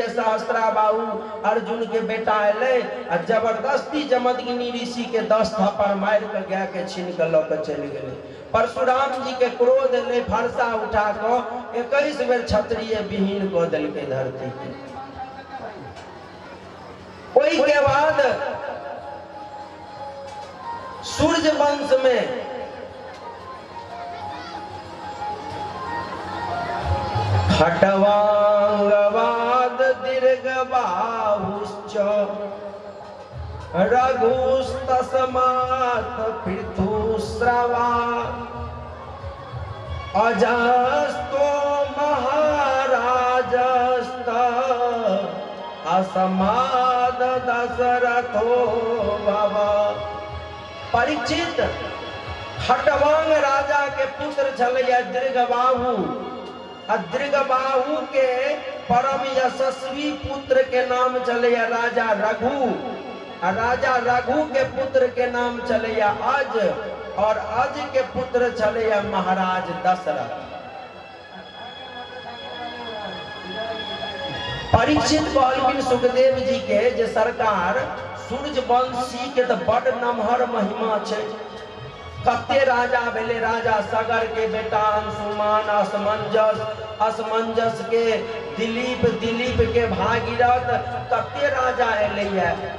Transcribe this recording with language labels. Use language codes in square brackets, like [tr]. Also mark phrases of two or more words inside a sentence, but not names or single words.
[mai] सहस्त्राबाहु अर्जुन के बेटा एलै आ जबरदस्ती जमदग्नि ऋषि के 10 थप्पड़ मार के गाय के छीन के लऽ के चलि गेलै। परशुराम जी के क्रोध एलै, फरसा उठा कऽ 21 बेर क्षत्रिय विहीन कऽ देलकै धरती के। ओई के बाद सूर्य वंश में [sa] खट्वांगवाद दीर्घबाहुश्च रघुस्तस्मात् पृथुस्रवा अजस्तो महाराजस्त असमाद दशरथो भव। [mai] परीक्षित खट्वांग राजा के पुत्र छलैया दीर्घबाहु, दीर्घबाहु के परम यशस्वी पुत्र के नाम चलैया राजा रघु, राजा रघु के पुत्र के नाम चलैया अज, और अज के पुत्र चलैया महाराज दशरथ। परीक्षित कहलखिन सुखदेव जी के जे सरकार सूर्यवंशी के तो बड़ नमहर महिमा छै। कते राजा भेले, राजा सगर के बेटा अंशुमान, असमंजस के दिलीप, दिलीप के भागीरथ, कते राजा एलैया।